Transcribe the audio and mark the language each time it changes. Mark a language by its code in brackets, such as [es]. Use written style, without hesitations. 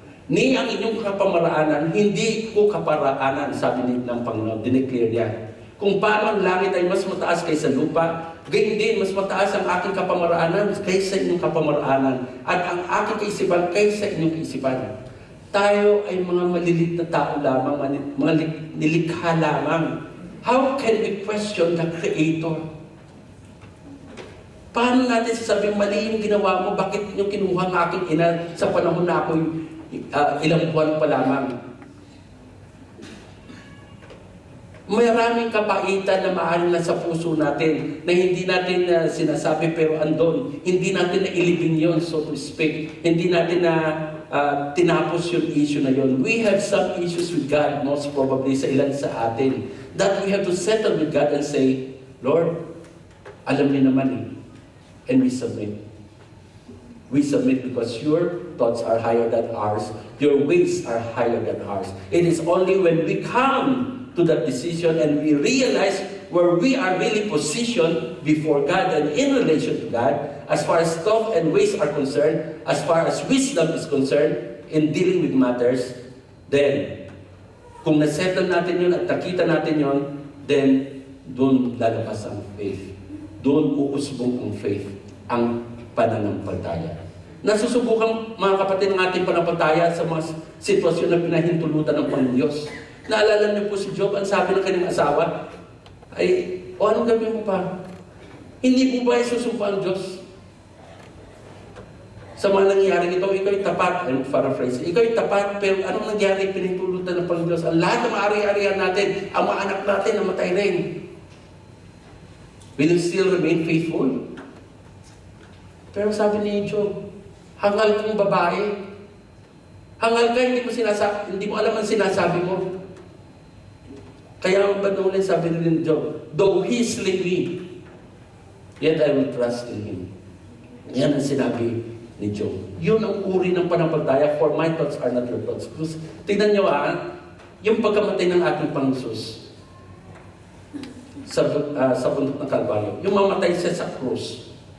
[tl] Ni ang inyong kapamaraanan, hindi ko kaparaanan, sabi ng Panginoon, dineclare niya. Kung paano ang langit ay mas mataas kaysa lupa, gayon din, mas mataas ang aking kapamaraanan kaysa inyong kapamaraanan, at ang aking kaisipan kaysa inyong kaisipan. Tayo ay mga malilit na tao lamang, mga nilikha lamang. [en] How can we question the Creator? [tl] Paano natin sasabihin, mali yung ginawa mo, bakit yung kinuha ng aking ina sa panahon na ako'y ilang buwan pa lamang? Maraming kapaitan na maaari na sa puso natin na hindi natin sinasabi pero andon. Hindi natin na ilibing yun, [en] so to speak. [tl] Hindi natin na tinapos yung issue na yun. [en] We have some issues with God, most probably [tl] sa ilan sa atin, [en] that we have to settle with God and say, Lord, [tl] alam niyo naman eh. [en] And we submit. We submit because your thoughts are higher than ours. Your ways are higher than ours. It is only when we come to that decision and we realize where we are really positioned before God and in relation to God, as far as thought and ways are concerned, as far as wisdom is concerned in dealing with matters, then, [tl] kung nasettle natin yun at nakita natin yun, then, doon lalabas ang faith. Doon uusbong ang faith, ang pananampalataya. Nasusubukan, mga kapatid, ng ating pananampalataya sa mga sitwasyon na pinahintulutan ng Panginoon Diyos. Naalala niyo po si Job, ang sabi ng kanyang asawa, ay, anong gawin mo pa? Hindi po ba isusumpa ang Diyos? Sa mga nangyayari ito, ikaw'y tapat, [en] and paraphrase, [tl] ikaw'y tapat, pero anong nangyari, pinahintulutan ng Panginoon Diyos? Ang lahat ng ari-arian natin, ang mga anak natin, namatay rin. [en] Will you still remain faithful? [tl] Pero sabi ni Job, hangal kong babae. Hangal ka, hindi mo alam ang sinasabi mo. Kaya ang banulan, sabi ni Job, [en] though he slay me, yet I will trust in him. [tl] Yan ang sinabi ni Job. Yun ang uri ng panampalataya, [en] for my thoughts are not your thoughts. [tl] Tingnan nyo yung pagkamatay ng ating Panginoon sa bundok ng Kalbaryo. Yung mamatay siya sa krus.